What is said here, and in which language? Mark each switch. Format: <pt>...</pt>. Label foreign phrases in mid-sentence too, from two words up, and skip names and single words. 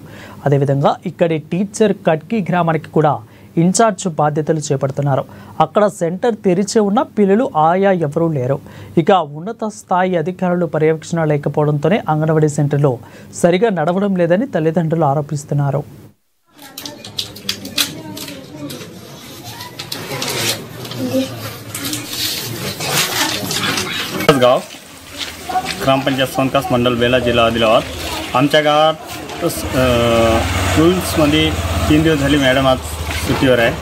<te>అదేవిధంగా ఇక్కడి టీచర్ కట్కి గ్రామానికి కూడా ఇన్ఛార్జ్ బాధ్యతలు చేపడుతున్నారు. అక్కడ సెంటర్ తెరిచే ఉన్న పిల్లలు ఆయా ఎవరూ లేరు. ఇక ఉన్నత స్థాయి అధికారులు పర్యవేక్షణ లేకపోవడంతోనే అంగన్వాడీ సెంటర్లో సరిగా నడవడం లేదని తల్లిదండ్రులు ఆరోపిస్తున్నారు.</te> <mr>ग्रामपंचायत सोनकास मंडल बेला जिल्हा आदिलाबाद. आमच्या गावात स्कूल्समध्ये 3 दिवस झाले मॅडम आज सुट्टीवर आहे.</mr>